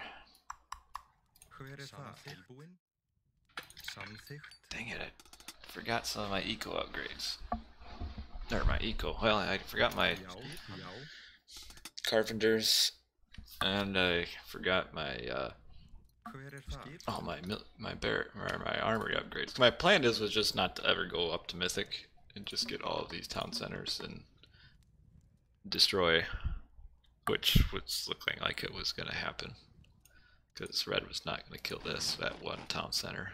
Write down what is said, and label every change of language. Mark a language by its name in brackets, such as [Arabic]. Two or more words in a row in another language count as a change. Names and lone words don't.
[Icelandic] Hver er það? Tilbúin. Samþykkt. [English] Dang it, I forgot some of my eco upgrades. Or my eco. Well, I forgot my [Icelandic] Já. Já. [English] carpenters, and I forgot my [Icelandic] Hver er það? [English] oh my armory upgrades. My plan was just not to ever go up to Mythic and just get all of these town centers and destroy, which was looking like it was going to happen, because Red was not going to kill that one town center.